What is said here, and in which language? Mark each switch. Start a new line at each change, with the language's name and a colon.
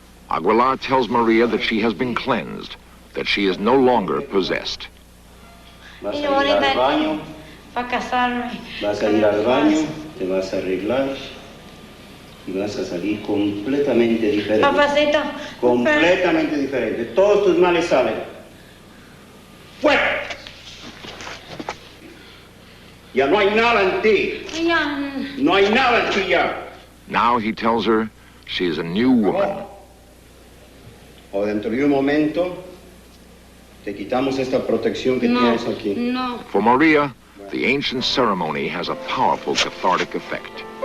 English: Aguilar tells Maria that she has been cleansed, that she is no longer possessed.
Spanish: Vas a ir al baño, vas a ir al baño, te vas a arreglar y vas a salir completamente diferente. Papacito. Completamente diferente. Todos tus males salen. ¡Fuera! Ya no hay nada en ti. No hay nada en ti ya.
English: Now he tells her she is a new woman.
Spanish: O dentro de un momento te quitamos esta protección que tienes aquí. No.
English: For Maria, the ancient ceremony has a powerful cathartic effect.